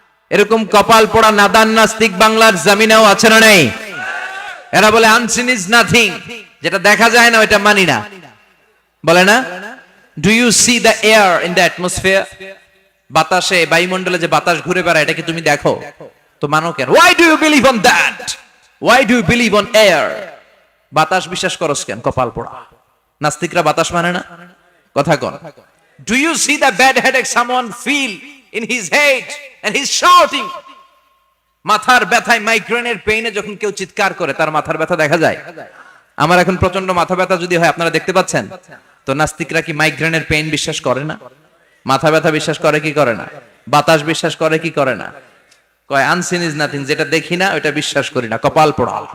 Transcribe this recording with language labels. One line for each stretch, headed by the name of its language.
Bangla: এরকম কপাল পোড়া নাদান নাস্তিক বাংলার জমিনেও আছে না নেই? এরা বলে
English: unseen is nothing,
Bangla: যেটা দেখা যায় না ওইটা মানি না, বলে না?
English: Do you see the air in the atmosphere?
Bangla: বাতাসে, বায়ুমণ্ডলে যে বাতাস ঘুরে বেড়ায় এটা কি তুমি দেখো? তো মানো কেন?
English: Why do you believe on that? Why do you believe on air?
Bangla: বাতাস বিশ্বাস করস কেন? কপাল পোড়া নাস্তিকরা বাতাস মানে না। কথা কোন?
English: Do you see the bad headache someone feel in his head and he's shouting?
Bangla: মাথার ব্যথায়, মাইগ্রেনের পেইনে যখন কেউ চিৎকার করে তার মাথার ব্যথা দেখা যায়? আমার এখন প্রচন্ড মাথা ব্যথা যদি হয়, আপনারা দেখতে পাচ্ছেন তো, নাস্তিকরা কি মাইগ্রেনের পেইন বিশ্বাস করে না? মাথা ব্যথা বিশ্বাস করে কি করে না? বাতাস বিশ্বাস করে কি করে না? কয়
English: unseen is nothing,
Bangla: যেটা দেখি না ওটা বিশ্বাস করি না, কপাল পোড়া।